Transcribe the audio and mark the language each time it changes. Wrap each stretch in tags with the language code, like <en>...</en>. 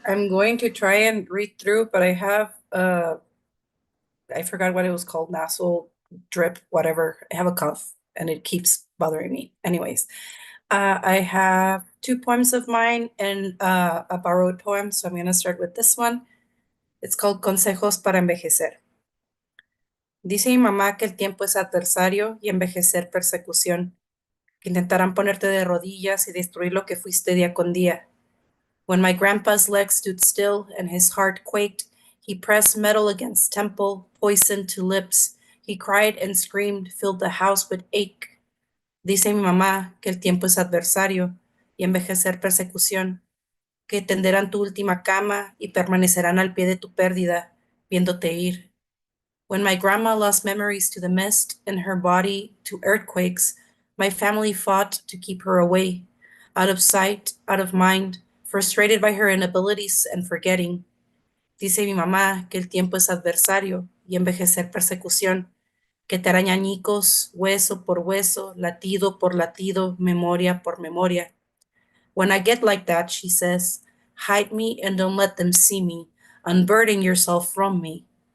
<en>I'm going to try and read through, but I have, I forgot what it was called, nasal drip, whatever. I have a cough and it keeps bothering me. Anyways, I have 2 poems of mine and a borrowed poem. So I'm going to start with this one. It's called</en> <es>Consejos para Envejecer. Dice mi mamá que el tiempo es adversario y envejecer persecución, que intentarán ponerte de rodillas y destruir lo que fuiste día con día.</es> <en>When my grandpa's legs stood still and his heart quaked, he pressed metal against temple, poison to lips. He cried and screamed, filled the house with ache.</en> <es>Dice mi mamá que el tiempo es adversario y envejecer persecución, que tenderán tu última cama y permanecerán al pie de tu pérdida, viéndote ir.</es> <en>When my grandma lost memories to the mist and her body to earthquakes, my family fought to keep her away, out of sight, out of mind, frustrated by her inabilities and forgetting.</en> <es>Dice mi mamá que el tiempo es adversario y envejecer persecución, que te araña añicos, hueso por hueso, latido por latido, memoria por memoria.</es> <en>When I get like that, she says, hide me and don't let them see me, unburden yourself from me.</en>